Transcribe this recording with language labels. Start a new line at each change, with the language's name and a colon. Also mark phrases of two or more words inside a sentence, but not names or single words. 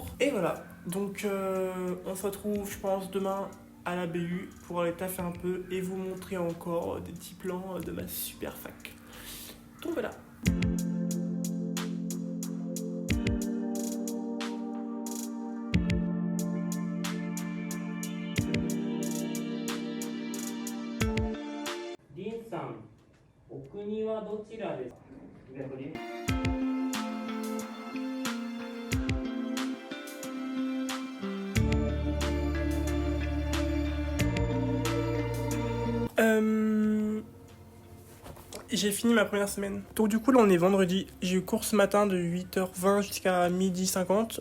French: Et voilà, donc on se retrouve, je pense, demain à la BU pour aller taffer un peu et vous montrer encore des petits plans de ma super fac. Donc voilà.
Japanese: Lin-san、お国はどちらですか？
French: J'ai fini ma première semaine. Donc du coup là on est vendredi. J'ai eu cours ce matin de 8h20 jusqu'à 12h50.